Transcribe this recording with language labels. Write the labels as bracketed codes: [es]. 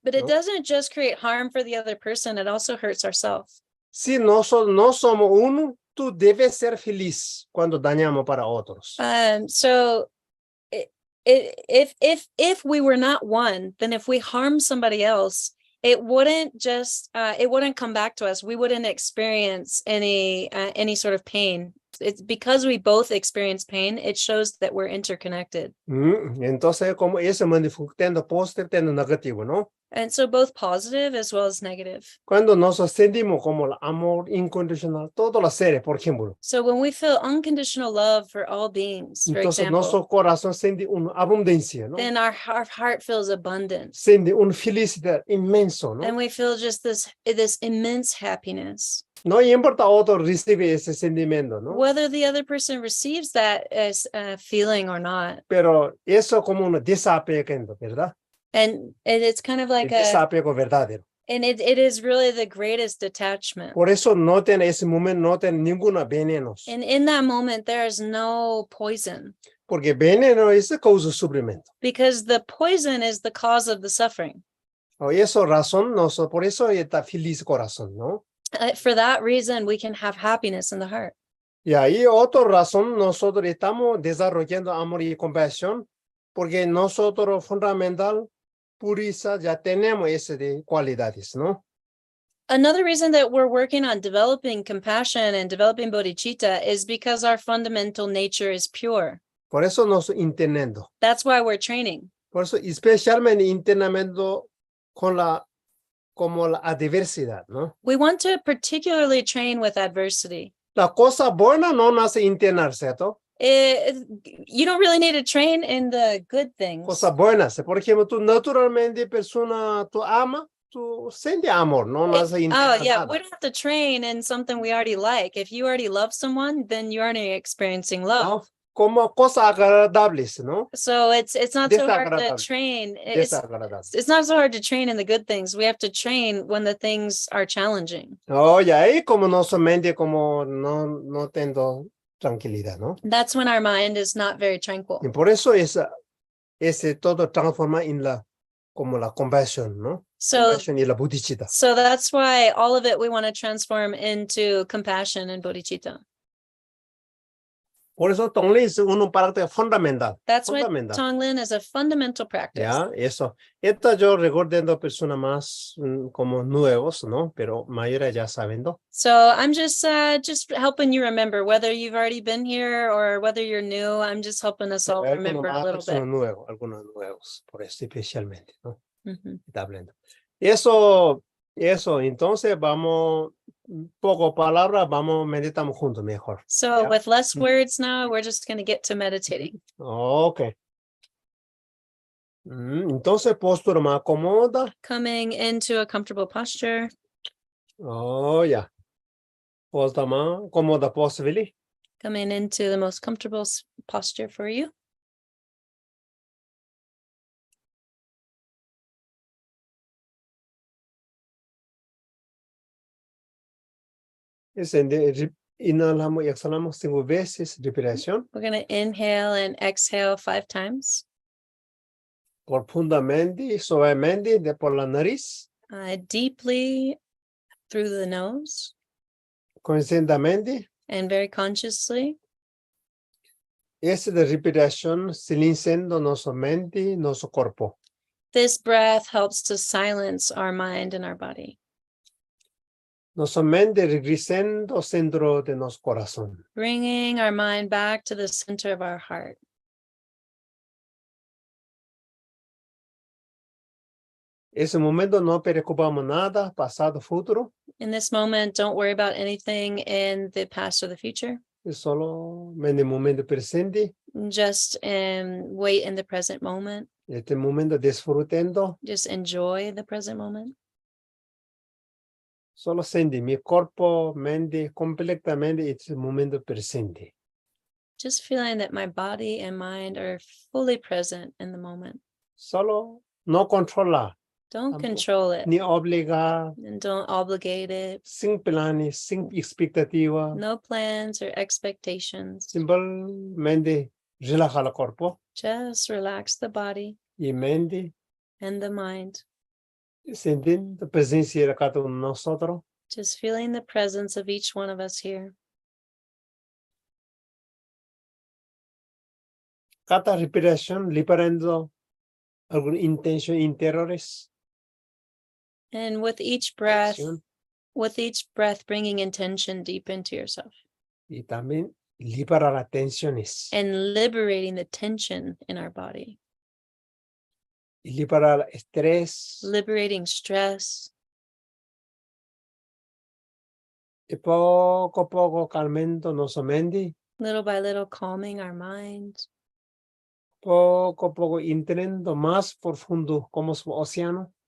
[en] But it [es] ¿no? [en] doesn't just create harm for the other person, it also hurts ourselves. [es] Si nosotros no somos uno, tú debes ser feliz cuando dañamos para otros. [en] So if we were not one, then if we harm somebody else, it wouldn't come back to us. We wouldn't experience any sort of pain. It's because we both experience pain, it shows that we're interconnected. [es] Entonces, como ese manifestando positivo, tendo negativo, ¿no? [en] And so both positive as well as negative. [es] Cuando nos sentimos como el amor incondicional, todos los seres, por ejemplo. [en] So when we feel unconditional love for all beings, for [es] Entonces, [en] example, [es] nuestro corazón siente una abundancia, ¿no? [en] then our heart feels abundant. [es] Siente una felicidad inmenso, ¿no? [en] And we feel just this immense happiness. [es] No importa otro recibe ese sentimiento, ¿no? [en] Whether the other person receives that as a feeling or not. [es] Pero eso como un desapego, ¿verdad? [en] And it's kind of like [es] El desapego verdadero. [en] and it is really the greatest detachment. [es] Por eso no tiene ese momento, no tiene ninguna venenos. [en] And in that moment, there is no poison. [es] Porque veneno es causa sufrimiento. [en] Because the poison is the cause of the suffering. [es] Y eso razón, por eso está feliz corazón, ¿no? [en] For that reason, we can have happiness in the heart. [es] Y ahí otra razón, nosotros estamos desarrollando amor y compasión, porque nosotros fundamental, pureza, ya tenemos esas cualidades, ¿no? [en] Another reason that we're working on developing compassion and developing bodhicitta is because our fundamental nature is pure. [es] Por eso nos entendemos. [en] That's why we're training. [es] Por eso especialmente entendimiento como la adversidad, ¿no? [en] We want to particularly train with adversity. [es] La cosa buena no nace internar, ¿cierto? [en] You don't really need to train in the good things. [es] Cosas buenas. Por ejemplo, tú naturalmente persona, tú ama, tú sientes amor, no nace internar [en] Oh, yeah, [es] nada. [en] we don't have to train in something we already like. If you already love someone, then you're already experiencing love. [es] ¿No? Como cosas agradables, ¿no? [en] So it's not so hard to [es] Desagradable. [en] train. [es] Desagradable. [en] It's not so hard to train in the good things. We have to train when the things are challenging. [es] Oye, ahí como nuestra mente como no tengo tranquilidad, ¿no? [en] That's when our mind is not very tranquil. [es] Y por eso ese todo transforma en como la compasión, ¿no? [en] So [es] Compasión y la bodhicitta. [en] that's why all of it we want to transform into compassion and bodhicitta. [es] Por eso Tonglen es una parte fundamental. [en] That's why [es] Fundamental. [en] Tonglen is a fundamental practice. [es] Ya, eso. Esta yo recordando personas más como nuevos, ¿no? Pero mayores ya saben, ¿no? [en] So I'm just helping you remember, whether you've already been here or whether you're new. I'm just helping us all remember a little bit. [es] Algunos nuevos, por eso especialmente, ¿no? Mhm. Está hablando. Eso, entonces vamos, poco palabras, vamos, meditamos juntos mejor. [en] So Yeah. with less words now, we're just going to get to meditating. Ok. [es] Entonces, postura más cómoda. [en] Coming into a comfortable posture, [es] Oh, ya. Postura más cómoda posible. [en] coming into the most comfortable posture for you. [es] Inhalamos y exhalamos 5 veces, respiración [en] We're going to inhale and exhale 5 times. [es] profundamente, suavemente, por la nariz, [en] Deeply through the nose [es] conscientemente. [en] and very consciously. [es] Esa de respiración silenciando nuestra mente, nuestro cuerpo. [en] This breath helps to silence our mind and our body, [es] Nuestra mente regresando al centro de nuestro corazón. [en] bringing our mind back to the center of our heart. [es] Ese momento no preocupamos nada, pasado, futuro, [en] In this moment, don't worry about anything in the past or the future. [es] es solo en el momento presente. [en] Just wait in the present moment. [es] Este momento disfrutando, [en] Just enjoy the present moment. [es] solo siente mi cuerpo, mente completamente este momento presente. [en] Just feeling that my body and mind are fully present in the moment. [es] Solo no controlar, [en] Don't [es] Tampoco. [en] control it [es] ni obligar, [en] and don't obligate it. [es] sin planes, sin expectativa. [en] No plans or expectations. [es] Simplemente relaja el cuerpo [en] Just relax the body [es] y mente, [en] and the mind. [es] sintiendo la presencia de cada uno de nosotros. [en] Just feeling the presence of each one of us here. [es] Cada respiración liberando alguna intención interiores. [en] And with each breath, [es] acción, [en] bringing intention deep into yourself [es] y también liberar las tensiones. [en] and liberating the tension in our body, [es] Y liberar el estrés. [en] liberating stress, [es] Y poco a poco calmando nuestra mente. [en] little by little calming our mind, [es] Poco a poco entrando más profundo como su océano.